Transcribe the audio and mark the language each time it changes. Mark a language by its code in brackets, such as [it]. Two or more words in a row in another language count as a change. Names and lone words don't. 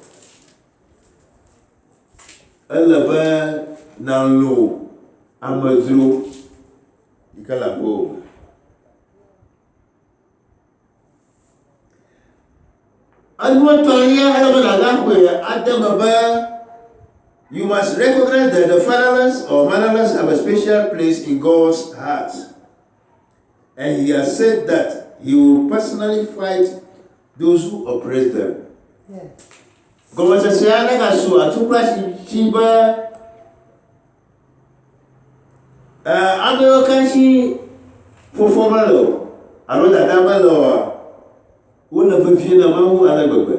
[ee] Ele be nalɔ amedzro yi ke le aƒe o. Enu etɔ̃lia ele be nagaxɔe ade me be [en] you must recognize that the fatherless or motherless have a special place in God's heart. And he has said that he will personally fight those who oppress them. [ee] Gɔmesesea ne gasu atukpa si be amewo ke si fofo mele o alo dada mele oa wole vevie na Mawu ale gbegbe.